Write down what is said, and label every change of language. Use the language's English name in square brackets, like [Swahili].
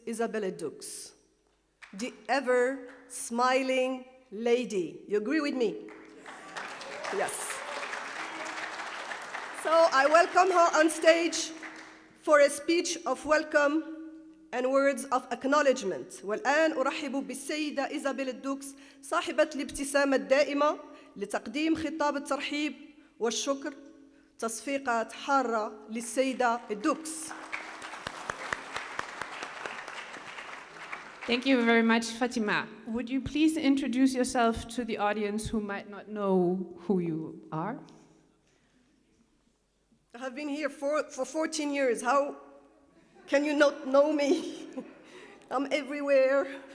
[English] Isabelle Dux, the ever-smiling lady. You agree with me? Yes. So I welcome her on stage for a speech of welcome and words of acknowledgement. [Arabic] والآن أرحب بالسيدة إيزابيل دوكس صاحبة الابتسامة الدائمة لتقديم خطاب الترحيب والشكر. تصفيقات حارة للسيدة دوكس. [English] Thank you very much, Fatima. Would you please introduce yourself to the audience who might not know who you are? I have been here for 14 years. How can you not know me? I'm everywhere.